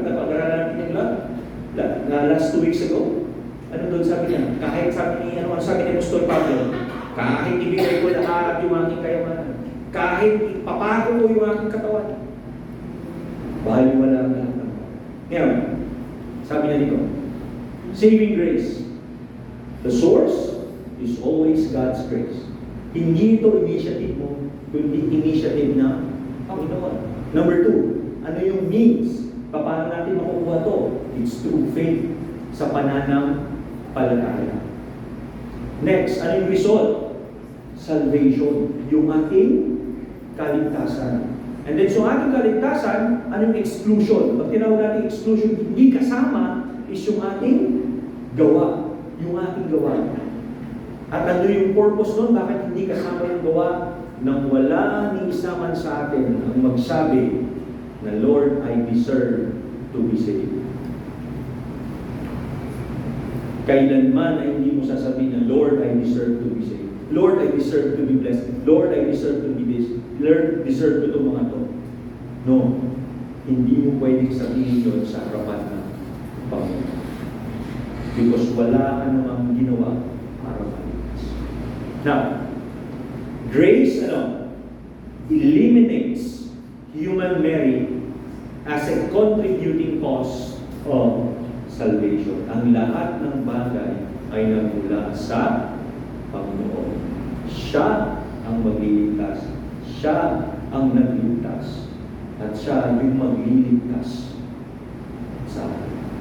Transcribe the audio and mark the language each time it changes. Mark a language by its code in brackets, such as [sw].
[tl] Pag-aralan natin yung love. [en] Last 2 weeks ago, [tl] ano doon sabi niya? Kahit sabi ni, ano sabi ni Apostol Pablo, kahit ibigay ko lahat yung aking kayamanan, kahit ipapako ko yung aking katawan, Baliwala ang lahat ng tao. Ngayon, sabi niya dito, saving grace. [en] The source is always God's grace. [tl] Hindi ito initiative mo, kundi initiative na Panginoon. Number 2, ano yung means? Paano natin makukuha to? [en] It's through faith [tl] sa pananampalataya. [en] Next, [tl] ano yung [en] result? Salvation. [tl] Yung ating kaligtasan. And then, so ating kaligtasan, anong exclusion? Pag tinawag natin exclusion, hindi kasama is yung ating gawa. Yung ating gawa. At ano yung purpose nun? Bakit hindi kasama yung gawa? Nang wala ni isa man sa atin ang magsabi na, [en] Lord, I deserve to be saved. [tl] Kailanman ay hindi mo sasabihin na, [en] Lord, I deserve to be saved. Lord, I deserve to be blessed. Lord, I deserve to be this. [tl] Lord, deserve ko itong mga to. No. Hindi mo pwedeng sabihin yun sa harapan ng Panginoon. Because wala ka namang ginawa para maligtas. [en] Now, grace, eliminates human merit as a contributing cause of salvation. [tl] Ang lahat ng bagay ay nagmula sa Panginoon. Siya ang magliligtas. Siya ang nagligtas. At siya yung magliligtas sa atin.